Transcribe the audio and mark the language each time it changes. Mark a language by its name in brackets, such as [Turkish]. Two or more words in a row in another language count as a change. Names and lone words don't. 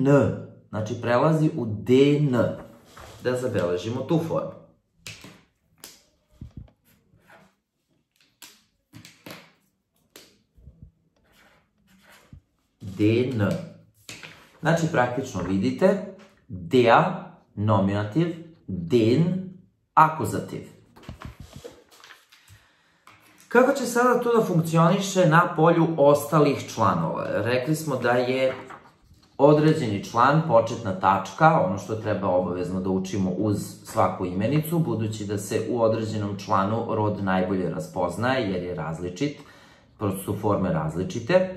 [Serbian] Znači, prelazi u den. Da zabeležimo tu formu. Den. Znači, praktično vidite, der, nominativ, den, akuzativ. Kako će sada to da funkcioniše na polju ostalih članova? Rekli smo da je određeni član početna tačka, ono što treba obavezno da učimo uz svaku imenicu, budući da se u određenom članu rod najbolje raspoznaje, jer je različit, prosto su forme različite.